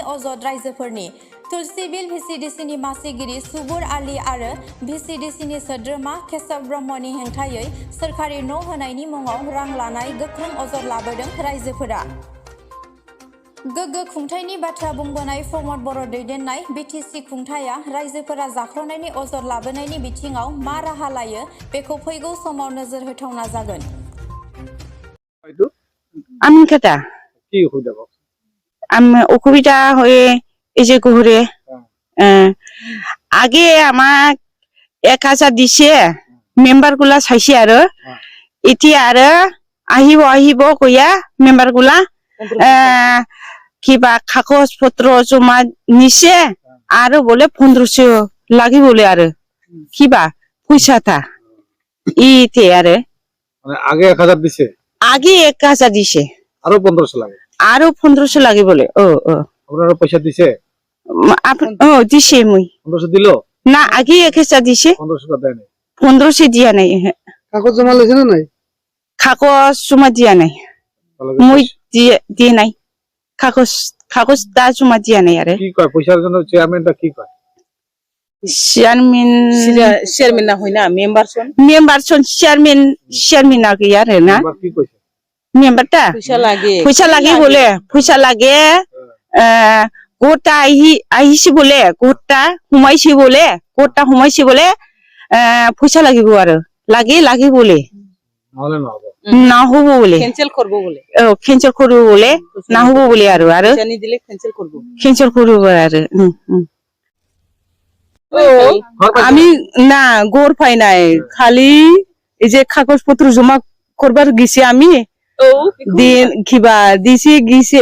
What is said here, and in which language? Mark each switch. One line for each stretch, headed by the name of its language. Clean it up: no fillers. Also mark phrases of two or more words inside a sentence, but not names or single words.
Bodo: अजद रायजोफोरनि तुलसिबिल VCDCनि मासिगिरि सुबुर आली आरो VCDCनि सोद्रोमा केशव ब्रह्मनि हेंथायै सोरखारि न' होनायनि मुङाव रां लानाय गोख्रों अजद लाबोदों रायजोफोरा गोग्गो खुंथायनि बाथ्रा बुंबोनाय प्रमद बर' दैदेननाय बिटिसि खुंथाया रायजोफोरा जाख्ल'नायनि अजद लाबोनायनि बिथिङाव मा राहा लायो बेखौ फैगौ समाव नोजोर होथावना जागोन
Bangla: আমিন খাতা কি অসুবিধা পাও অসুবিধা হয়ে এই যে ঘুরে আগে আমাক 1000 দিছে মেম্বার গুলা চাইছে আৰু এতিয়া আৰু আহিব কইয়া মেম্বার গুলা কিবা কাগজ পত্র জমা নিছে আৰু বলে 1500 লাগি বলে আৰু কিবা পয়সাটা ইতে আৰু মানে আগে 1000 দিছে আগে 1000 দিছে আরো 1500 লাগে আরো 1500 লাগে বলে আপনারা পয়সা দিছে দিছে মই 1500 দিলো না আগে 1000 দিছে 1500 দেয় নাই 1500 দিয়া নাই কাগজ জমা লইছে না নাই কাগজ জমা দিয়া নাই মই দিয়ে নাই কাগজ দা জমা দিয়া নাই আরে কি কয় পয়সার জন্য চেয়ারম্যানটা কি কয় চেয়ারম্যান না হই না মেম্বার সন চেয়ারম্যান না গিয়া রে না কি কইছে মেম্বারটা পয়সা লাগে বলে পয়সা লাগে গোটা আহিছে বলে গোটা হুমাইছে বলে পয়সা লাগিব আৰু লাগে বলে নহলে না হবো বলে ক্যান্সেল করব বলে ক্যান্সেল করব বলে না হবো বলে আৰু জানি দিলে ক্যান্সেল করব আৰু আমি না গোর পাই নাই খালি এই যে কাগজ পত্র জমা করবার গেছি আমি দিন কিবা দিছি গিছে